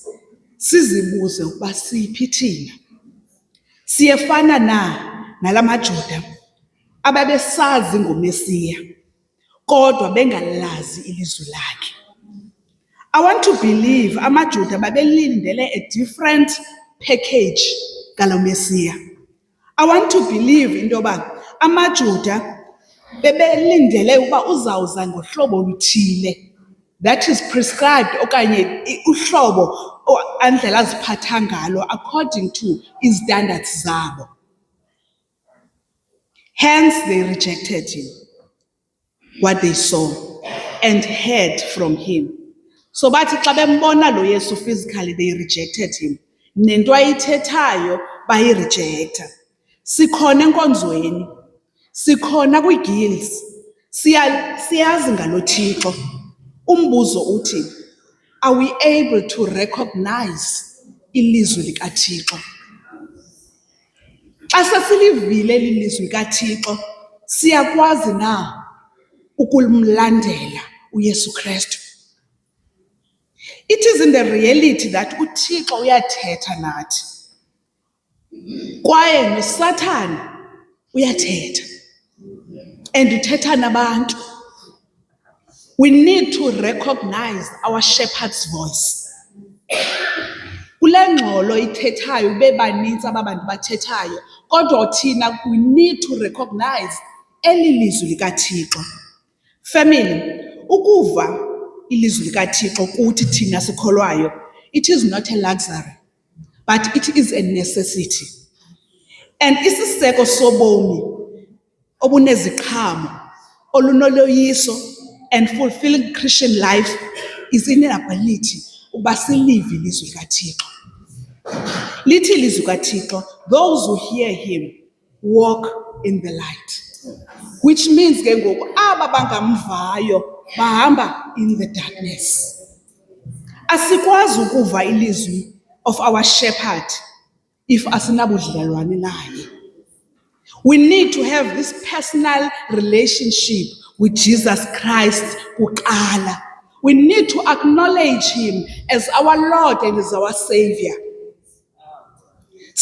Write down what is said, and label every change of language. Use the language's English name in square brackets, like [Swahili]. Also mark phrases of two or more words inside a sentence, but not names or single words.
[Xhosa] Sizibuze ukuba siphi thina. Siyefana nala maJuda ababesazi ngoMesiya kodwa bengalazi ilizwi lakhe. [English] I want to believe [Xhosa] amaJuda babelindele [English] a different package [Xhosa] ngalo Mesiya. [English] I want to believe [Xhosa] into yoba amaJuda bebelindele ukuba uzawuza ngohlobo oluthile, [English] that is prescribed, [Xhosa] okanye uhlobo andlela aziphatha ngalo [English] according to [Xhosa] izitandardzi zabo. [English] Hence they rejected him, what they saw and heard from him. [Xhosa] So bathi xa bembona lo Yesu physically, [English] they rejected him. [Xhosa] Nento ayithethayo bayirejecta. Sikhona enkonzweni, sikhona kwi-guilds, siyazi ngalo Thixo. Umbuzo uthi, [English] are we able to recognize ilizwi likaThixo? [Xhosa] Xa sesilivile ilizwi likaThixo, siyakwazi na ukumlandela uYesu Kristu? [English] It is in the reality that [Xhosa] uThixo uyathetha nathi, kwaye noSathane uyathetha, and uthetha nabantu. [English] We need to recognize our shepherd's voice. [Xhosa] Kule ngxolo ithethayo bebanintsi ababantu bathethayo, kodwa thina [English] we need to recognize [Xhosa] eli lizwi likaThixo. Family, ukuva ilizwi likaThixo kuthi thina sikholwayo, [English] it is not a luxury, but it is a necessity. And [Xhosa] isiseko sobomi obuneziqhamo olunoloyiso [English] and fulfilling Christian life is in an ability [Xhosa] uba silive ilizwi likaThixo. Lithi ilizwi likaThixo, [English] those who hear him walk in the light, which means [Xhosa] ke ngoku aba bangamvayo bahamba [English] in the darkness. [Xhosa] Asikwazi ukuva ilizwi [English] of our shepherd if [Xhosa] asinabudlelwane naye. [English] We need to have this personal relationship with Jesus Christ kuqala. We need to acknowledge him as our Lord and as our Savior.